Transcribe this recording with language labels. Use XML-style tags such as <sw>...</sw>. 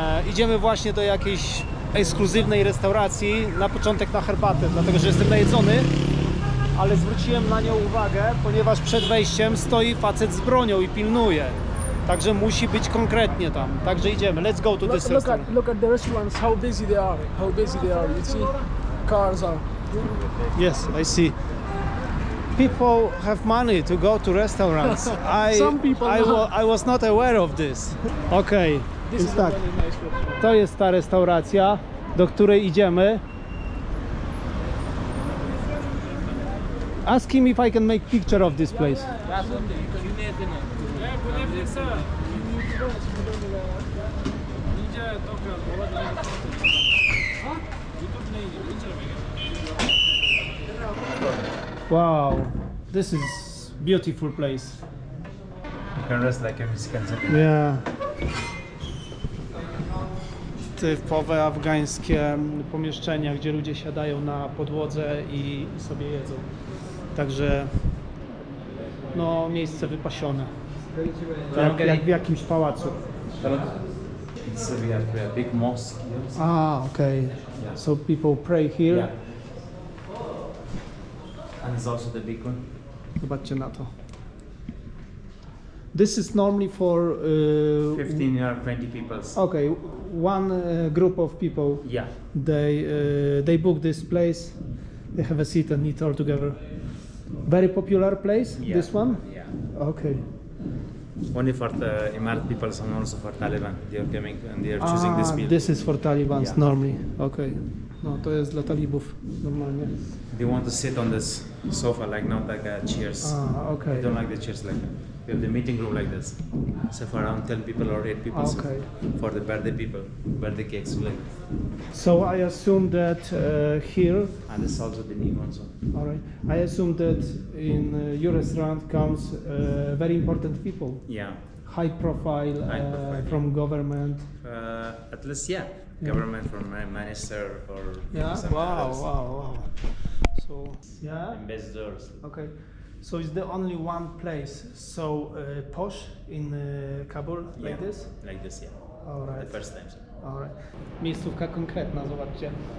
<pl>Idziemy właśnie do jakiejś ekskluzywnej restauracji, na początek na herbatę, dlatego że jestem najedzony, ale zwróciłem na nią uwagę, ponieważ przed wejściem stoi facet z bronią i pilnuje. Także musi być konkretnie tam. Także idziemy.</pl> <en>Let's go to this restaurant. Look at the restaurants, how busy they are. How busy they are. You see, cars are. Yes, I see. People have money to go to restaurants. Some people I was not aware of this. Okay, This</en> <pl>więc</pl> <en>is a</en> <pl>tak,</pl> <en>very nice restaurant.</en> <pl>to jest ta restauracja, do której idziemy.</pl> <en>Ask him if I can make picture of this place. Wow, this is beautiful place. You can rest like a Mexican. Yeah.</en> <pl>Typowe afgańskie pomieszczenia, gdzie ludzie siadają na podłodze i sobie jedzą. Także no, miejsce wypasione. Jak w jakimś pałacu.</pl> <en>So we have a big mosque here. Okay. So people pray here. Yeah. And it's also the big one.</en> <pl>Zobaczcie na to.</pl> <en>This is normally for 15 or 20 people. okay, one group of people. Yeah. They book this place They have a seat and eat all together. Very popular place, Yeah. this one? Yeah. Okay. Only for the Imarat people and also for Taliban. They are coming and they are choosing this meal. This is for Talibans Yeah. normally. Okay.</en> <pl>No, to jest dla talibów normalnie.</pl> <en>They want to sit on this sofa like not like chairs. Okay. They don't like the chairs like that. We have the meeting room like this. So for around 10 people or 8 people. So Okay. for the birthday people, birthday cakes like. So I assume that here, And this is also the new one. So. all right. I assume that in your restaurant comes very important people, Yeah. high profile, High profile. from government. At least yeah. Government from my minister or Yeah. some Wow. others. Wow. So yeah. Ambassadors. Okay. So it's the only one place so posh in Kabul like Yeah. this. Like this, yeah. All right. The first time. So. Alright.</en> <pl>Miejscówka konkretna, zobaczcie.</pl>